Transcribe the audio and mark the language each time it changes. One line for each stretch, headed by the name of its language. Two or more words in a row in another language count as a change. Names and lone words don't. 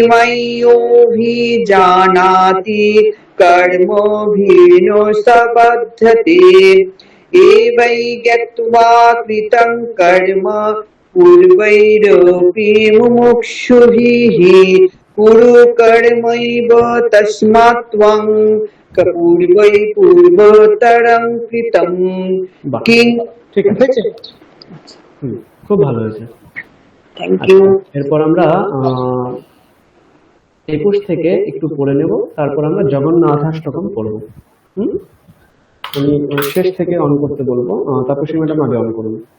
Sanskrit: मय्योऽभिजानाति कर्मभिर्नो स बध्यते एवै ज्ञात्वा कृतं कर्म पूर्वैरपि मुमुक्षुभिः कुरु कर्मैव तस्मात् त्वं पूर्वै পূর্বতরং কৃতম
Bangla: বাহ, কিং ঠিক আছে। খুব ভালো হয়েছে।
English: Thank you.
Bangla: এরপর আমরা 21 থেকে একটু পড়ে নেব, তারপর আমরা জগন্নাথাষ্টকম পড়ব। আমি শেষ থেকে অন করতে বলবো, তাপসী ম্যাডাম আগে অন করুন।